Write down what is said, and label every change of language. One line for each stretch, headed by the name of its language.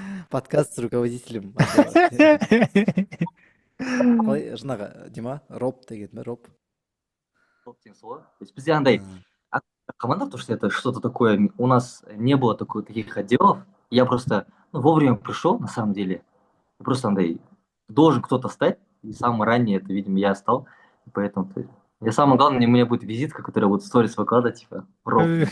Russian: Подкаст с руководителем отдела.
Kazakh: Қалай жаңағы Дима Роб деген бе Роб?
Russian: То есть
Kazakh: бізде андай команда,
Russian: потому что это что-то такое, у нас не было таких отделов, я просто вовремя пришел, на самом деле, и просто
Kazakh: андай
Russian: должен кто-то стать, и самое раннее это, видимо, я стал, и поэтому я самое главное, у меня будет визитка, которая будет сторис выкладывать, типа, Роб.